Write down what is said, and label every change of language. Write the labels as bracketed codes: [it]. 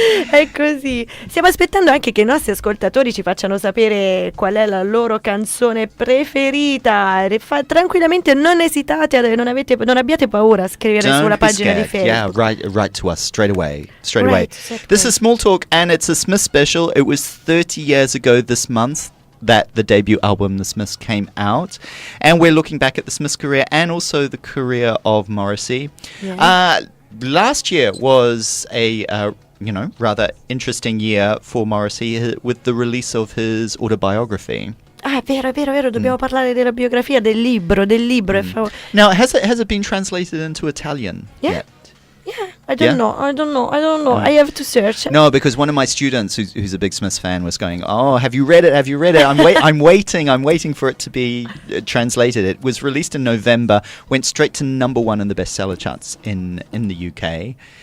[it] È così. Stiamo aspettando anche che i nostri ascoltatori ci facciano sapere qual è la loro canzone preferita. Tranquillamente, non esitate, non abbiate paura a scrivere sulla pagina di Facebook. [en] Yeah, write to us straight away. This is Small Talk and it's a Smith special. It was 30 years ago this month that the debut album The Smiths came out, and we're looking back at the Smiths' career and also the career of Morrissey. last year was a rather interesting year for Morrissey with the release of his autobiography. [it] Ah, è vero, dobbiamo parlare della biografia, del libro. [en] Now, has it been translated into Italian yet? Yeah, I don't know. I have to search. No, because one of my students, who's a big Smiths fan, was going, "Oh, have you read it? I'm waiting for it to be translated." It was released in November, went straight to #1 in the bestseller charts in the UK.